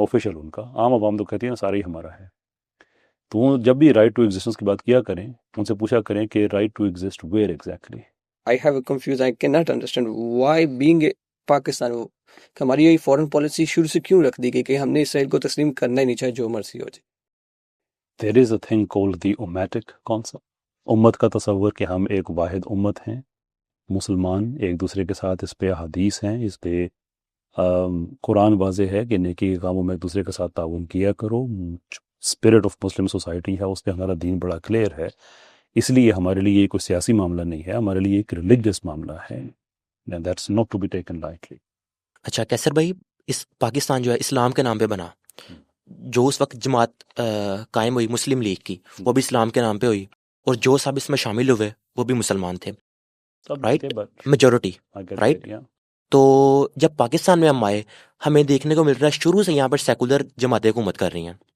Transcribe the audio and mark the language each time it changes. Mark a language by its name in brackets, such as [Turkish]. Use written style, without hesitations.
[Urdu] Official ان کا، عام عوام تو کہتی ہیں سارا ہی ہمارا ہے. تو جب بھی رائٹ ٹو ایگزسٹنس کی بات کیا کریں ان سے پوچھا کریں کہ right to exist where exactly. I have a confused, I cannot understand why being a Pakistan ہماری یہ فورن پالیسی شروع سے کیوں رکھ دی گئی کہ ہم نے اسرائیل کو تسلیم کرنا ہی نہیں چاہے جو مرضی ہو جائے. [English] There is a thing called the ummatic concept. [Urdu] امت کا تصور کہ ہم ایک واحد امت ہیں، مسلمان ایک دوسرے کے ساتھ اس پہ حدیث ہیں، اس پہ قرآن واضح ہے کہ نیکی کے کاموں میں ایک دوسرے کے ساتھ تعاون کیا کرو. اسپرٹ آف مسلم سوسائٹی ہے، اس پہ ہمارا دین بڑا کلیئر ہے. اس لیے ہمارے لیے یہ کوئی سیاسی معاملہ نہیں ہے، ہمارے لیے ایک ریلیجس معاملہ ہے. [English] That's not to be taken lightly. [Urdu] اچھا کیسر بھائی، اس پاکستان جو ہے اسلام کے نام پہ بنا، جو اس وقت جماعت قائم ہوئی مسلم لیگ کی وہ بھی اسلام کے نام پہ ہوئی، اور جو سب اس میں شامل ہوئے وہ بھی مسلمان تھے. Right majority right. تو جب پاکستان میں ہم آئے ہمیں دیکھنے کو مل رہا ہے شروع سے یہاں پر سیکولر جماعتیں حکومت کر رہی ہیں.